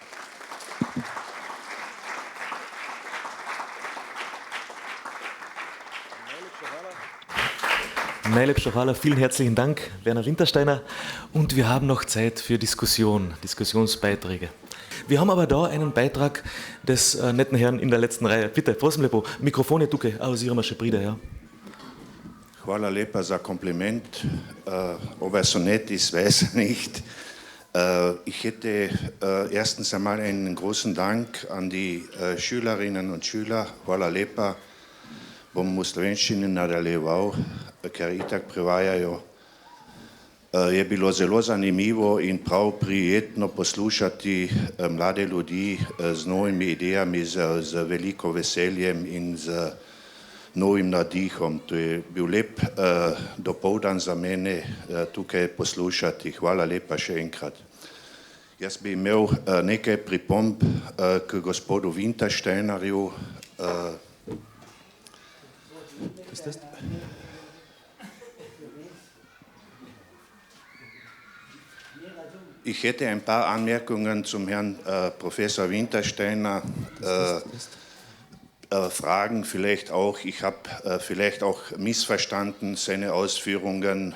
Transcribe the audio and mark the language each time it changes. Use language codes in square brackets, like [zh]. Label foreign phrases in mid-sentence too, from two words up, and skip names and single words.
[sl] Najlep Šohala, [de] vielen herzlichen Dank, Werner Wintersteiner. Und wir haben noch Zeit für Diskussionsbeiträge. Wir haben aber da einen Beitrag des netten Herrn in der letzten Reihe. Bitte, [sl] prosim lepo, Mikrofone tukaj, oziroma še pride, ja. Hvala lepa za kompliment. [de] Ove Sonett, ich weiß nicht. Ich hätte erstens einmal einen großen Dank an die Schülerinnen und Schüler. [sl] Hvala lepa. Bom v slovenščini nadaljeval, ker itak prevajajo. Je bilo zelo zanimivo in prav prijetno poslušati mlade ljudi z novimi idejami, z veliko veseljem in z novim nadihom. To je bil lep dopoldan za mene tukaj poslušati. Hvala lepa še enkrat. Jaz bi imel nekaj pripomb k gospodu Wintersteinerju. [de] Ich hätte ein paar Anmerkungen zum Herrn Professor Wintersteiner. Fragen vielleicht auch. Ich habe vielleicht auch missverstanden seine Ausführungen.